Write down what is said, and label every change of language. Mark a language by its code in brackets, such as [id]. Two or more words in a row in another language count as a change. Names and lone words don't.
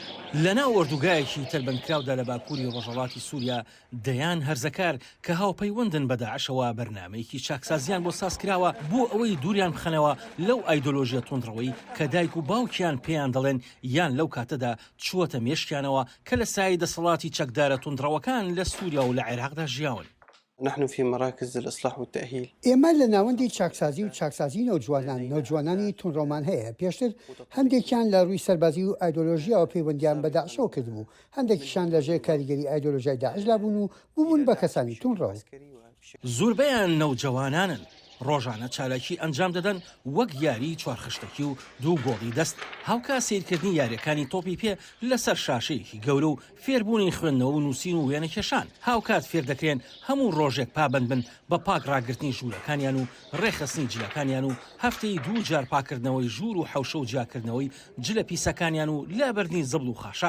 [ckb] لەناو ئۆردوگایەکی تەلبەندکراودا لە باکووری ڕۆژهەڵاتی سووریا دەیان هەرزەکار کە هاوپەیوەندن بە داعشەوە بەرنامەیەکی چاکسازیان بۆ سازکراوە بۆ ئەوەی دووریان بخەنەوە لەو ئایدۆلۆژیە تۆندڕەوەی کە دایک و باوکیان پێیان دەڵێن یان لەو کاتەدا چووەتە مێشکیانەوە کە لە سایه دەسەڵاتی چەکدارە تۆندڕەوەکان لە سووریا و لە عێراقدا ژیاون. [ar] نحن في مراكز الإصلاح والتأهيل. [ckb] ئێمە لە ناوەندی چاکسازی نەوجوانانی تونڕۆمان هەیە. پێشتر هەندێکیان لە ڕووی سەربازی و ئایدۆلۆژیاوە پەیوەندیان بە داعشەوە کردبوو، هەندێکیشان لەژێر کاریگەری ئایدۆلۆژیای داعشدا بوون و بوون بە کەسانی تونڕەوە. زۆربەیان نەوجەوانانن، ڕۆژانە چالاکی ئەنجام دەدەن وەک یاری چوارخشتەکی و دوو گۆڵی دەست هاوکا سیرکردنی یاریەکانی تۆپی پێ لەسەر شاشەیەکی گەورە و فێربوونی خوێندنەوە و نووسین و وێنەکێشان هاوکات فێر دەکرێن هەموو ڕۆژێک پابند بن بە پاک ڕاگررتنی ژوورەکانیان و ڕێخستنی جلەکانیان و هەفتەی دوو جار پاکردنەوەی ژوور و حوشە و جیاکردنەوەی جلە پیسەکانیان و لابەرنی زەبڵ و خاشاک.